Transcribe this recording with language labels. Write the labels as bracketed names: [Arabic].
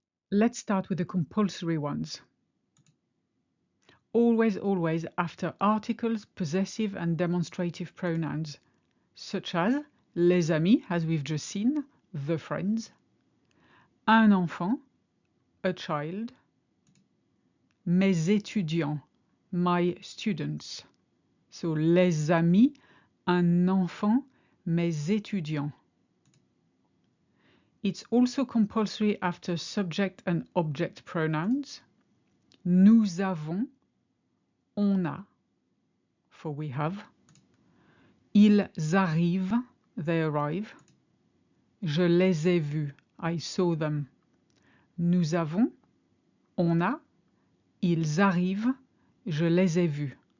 [English] Let's start with the compulsory ones. Always after articles, possessive and demonstrative pronouns, such as [French] les amis, [English] as we've just seen, the friends, [French] un enfant, [English] a child, [French] mes étudiants, [English] my students. [French] So les amis, un enfant, mes étudiants. [English] It's also compulsory after subject and object pronouns. [French] Nous avons, on a, [English] for we have. [French] Ils arrivent, [English] they arrive. [French] Je les ai vus, [English] I saw them. [French] Nous avons, on a. Ils arrivent, je les ai vus.